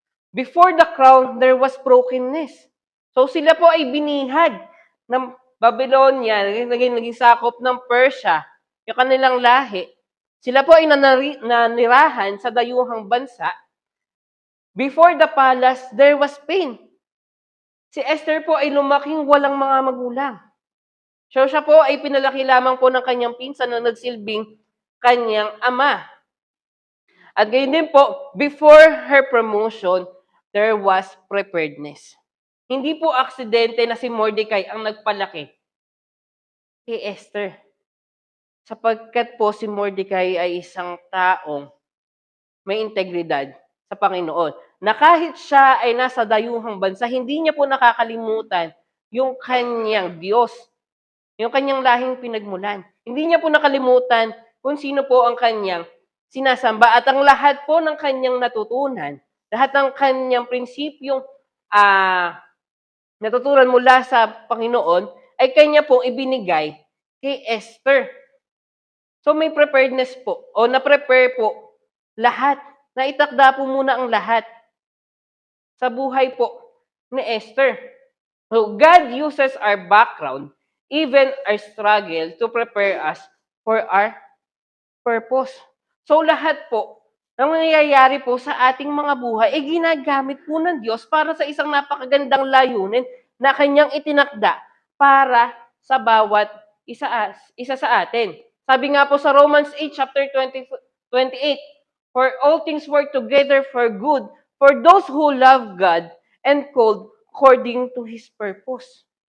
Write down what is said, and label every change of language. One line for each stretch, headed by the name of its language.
English: Before the crown, there was brokenness.
Filipino: So sila po ay binihag ng Babylonia, naging sakop ng Persia, yung kanilang lahi. Sila po ay nanirahan sa dayuhang bansa.
English: Before the palace, there was pain.
Filipino: Si Esther po ay lumaking walang mga magulang. So siya po ay pinalaki lamang po ng kanyang pinsan na nagsilbing kanyang ama. At gayon din po,
English: before her promotion, there was preparedness.
Filipino: Hindi po aksidente na si Mordecai ang nagpalaki kay Esther. Sapagkat po si Mordecai ay isang taong may integridad sa Panginoon. Na kahit siya ay nasa dayuhang bansa, hindi niya po nakakalimutan yung kanyang Diyos, yung kanyang lahing pinagmulan. Hindi niya po nakalimutan kung sino po ang kanyang sinasamba at ang lahat po ng kanyang natutunan, lahat ng kanyang prinsipyong natutunan mula sa Panginoon ay kanya pong ibinigay kay Esther. So may preparedness po, o na-prepare po lahat. Naitakda po muna ang lahat sa buhay po ni Esther.
English: So God uses our background, even our struggle, to prepare us for our purpose.
Filipino: So lahat po ng nangyayari po sa ating mga buhay ay ginagamit po ng Diyos para sa isang napakagandang layunin na kanyang itinakda para sa bawat isa sa atin. Sabi nga po sa
English: Romans 8, chapter 28, for all things work together for good for those who love God and called according to His purpose.